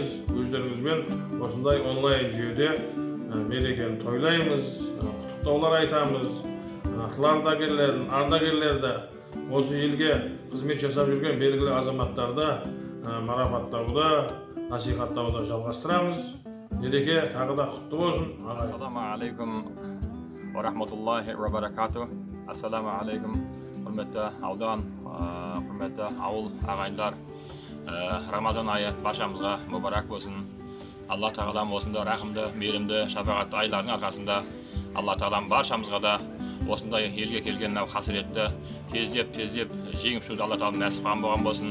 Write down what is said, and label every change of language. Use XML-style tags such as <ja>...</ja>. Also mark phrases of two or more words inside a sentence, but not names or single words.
<kk>Өздеріңізбен осындай онлайн жүйеде мерекені тойлаймыз, құттықтаулар айтамыз. Ардагерлерді, осы елге қызмет жасап жүрген белгілі азаматтарды марапаттауды, насихаттауды жалғастырамыз. Мереке тағы да құтты болсын.</kk> <ar>السلام عليكم ورحمة الله وبركاته. السلام عليكم,</ar> <kk>құрметті аудан, құрметті ауыл ағайындар. Рамазан айы баршамызға мүбарак болсын. Алла тағалам осында рахымды, мейірімді, шапағатты айлардың арқасында Алла тағалам баршамызға да осындай елге келген қасіретті тездеп жеңіп шығуды Алла тағалам нәсіп қылған болған болсын.</kk>